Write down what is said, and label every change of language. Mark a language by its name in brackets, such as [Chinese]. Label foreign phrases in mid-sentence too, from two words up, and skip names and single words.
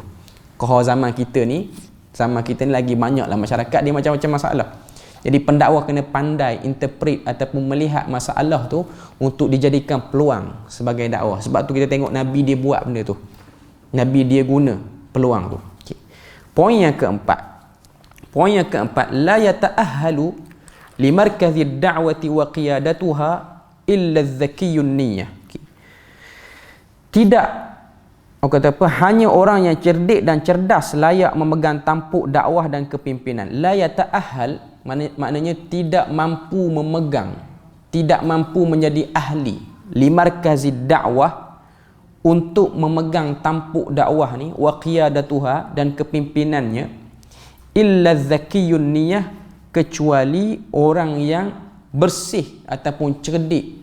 [Malay] Kalau zaman kita ni lagi banyaklah masyarakat dia macam-macam masalah. Jadi pendakwah kena pandai interpret ataupun melihat masalah tu untuk dijadikan peluang sebagai dakwah. Sebab tu kita tengok Nabi dia buat benda tu. Nabi dia guna peluang tu. Okay. Poin yang keempat, [Arabic] لا يتأهل لمركز الدعوة وقيادتها إلا الزكي النية. [Malay] Okay. Tidak, orang kata apa, hanya orang yang cerdik dan cerdas layak memegang tampuk dakwah dan kepimpinan. [Arabic] لا يتأهل [Malay] maknanya tidak mampu memegang, tidak mampu menjadi ahli [Arabic] لمركز [Malay] dakwah, untuk memegang tampuk dakwah ni, [Arabic] وقيادتها [Malay] dan kepimpinannya, [Arabic] إلا زكي النية, [Malay] kecuali orang yang bersih ataupun cerdik.